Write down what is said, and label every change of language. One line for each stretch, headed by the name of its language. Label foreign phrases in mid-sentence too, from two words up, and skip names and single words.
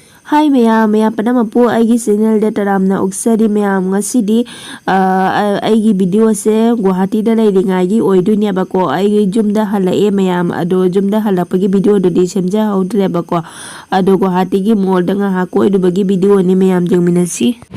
Manipuri: Hi mayam panamapu aigi channel de taramna uksari mayam ngasidi aigi video se Guwahati da leiringai gi oidune bako aigi jumda halae mayam ado jumda halapagi video do di semja haudre bako ado Guwahati gi mall da nga ha ko idu bagi video ni mayam jengminasi